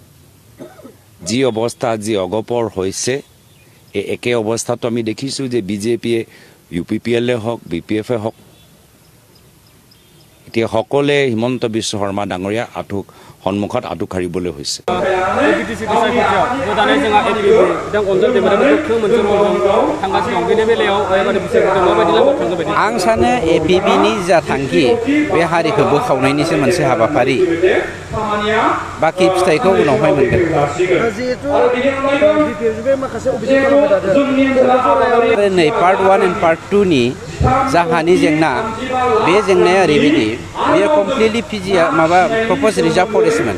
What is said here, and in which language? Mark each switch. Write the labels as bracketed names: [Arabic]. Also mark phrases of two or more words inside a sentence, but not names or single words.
[Assamese] যি অৱস্থা যি অগপৰ হৈছে এই একে অৱস্থাটো আমি দেখিছো যে বিজেপিয়ে ইউপিপিএলে হওক বিপিএফে হওক এতিয়া সকলে হিমন্ত বিশ্ব শৰ্মা ডাঙৰীয়া আঠুক সন্মুখত আঠু খাৰিবলৈ হৈছে [Bodo] आं सानो एपिबिनि जा थांखि बे हारिखौ बोखावनायनिसो मोनसे हाबाफारि बाकी फिथाइखौ उनावहाय मोनगोन नै [English] part 1 and part 2 [Bodo] नि जाहानि जेंना बे जेंनाया ओरैबायदि बेयो कमप्लिटलि पिजिआ माबा [English] propose reserve forestmon